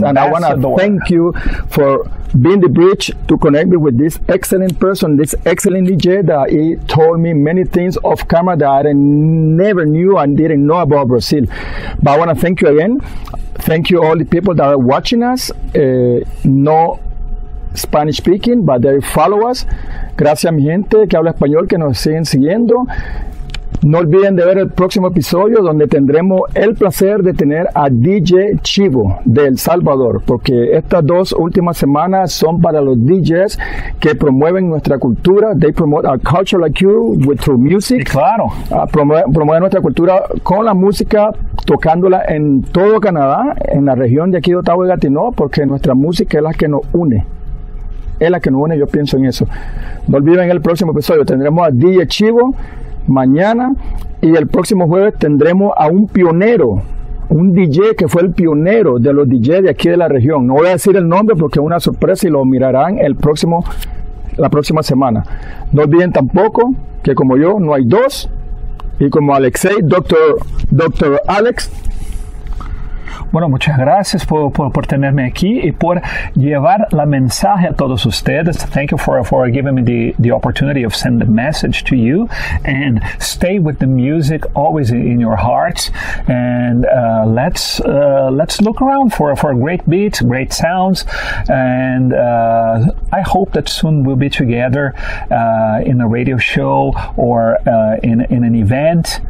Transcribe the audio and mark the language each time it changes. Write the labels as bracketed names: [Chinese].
[English] And I want to thank you for being the bridge to connect me with this excellent person, this excellent DJ that he told me many things off camera that I never knew and didn't know about Brazil. But I want to thank you again. Thank you all the people that are watching us. No Spanish speaking, but they follow us. [Spanish] Gracias a mi gente que habla español que nos siguen siguiendo. No olviden de ver el próximo episodio donde tendremos el placer de tener a DJ Chivo de El Salvador, porque estas 2 últimas semanas son para los DJs que promueven nuestra cultura. [English] They promote our culture like you through music. [Spanish] Sí, claro. Promueven nuestra cultura con la música, tocándola en todo Canadá, en la región de aquí de Ottawa y Gatineau, porque nuestra música es la que nos une. Es la que nos une, yo pienso en eso. No olviden el próximo episodio. Tendremos a DJ Chivo mañana y el próximo jueves tendremos a un pionero, un DJ que fue el pionero de los DJs de aquí de la región. No voy a decir el nombre porque es una sorpresa y lo mirarán la próxima semana. No olviden tampoco que como yo no hay dos y como Alexei, Dr. Alex. Bueno, muchas gracias por tenerme aquí y por llevar la mensaje a todos ustedes. [English] Thank you for giving me the opportunity of sending the message to you. And stay with the music always in your hearts. And let's look around for great beats, great sounds. And I hope that soon we'll be together in a radio show or in an event.